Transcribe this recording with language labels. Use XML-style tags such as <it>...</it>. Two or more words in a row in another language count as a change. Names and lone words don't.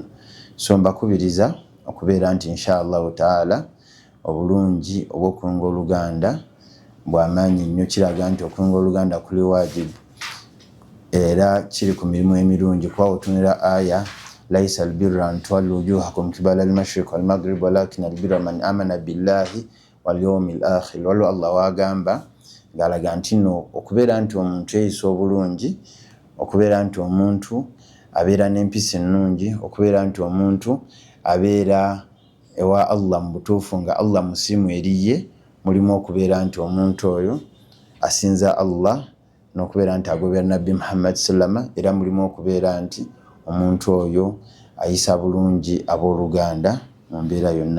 <lg>So mbakubiriza okubeera nti</lg> <ar>إن شاء الله تعالى</ar> <lg>obulungi obw'okuyunga oluganda bw'amaanyi nnyo. Kiraga nti okuyunga oluganda kuli wajibu era kiri ku mirimu emirungi, kuba otunira aya</lg> <ar>ليس البر أن تولوا وجوهكم قبل المشرق والمغرب ولكن البر من آمن بالله واليوم الآخر.</ar> <lg>Waliwo Allah wagamba ng'alaga nti no okubeera nti omuntu eyisa obulungi, okubeera nti omuntu abeera n'empisa ennungi, okubeera nti omuntu abeera ewa Allah mu butuufu nga Allah musiimu eriye, mulimu okubeera nti omuntu oyo asinza Allah n'okubeera nti agobera nabbi Muhammad sallama, era mulimu okubeera nti omuntu oyo ayisa bulungi abooluganda mu mbeera yonna.</lg>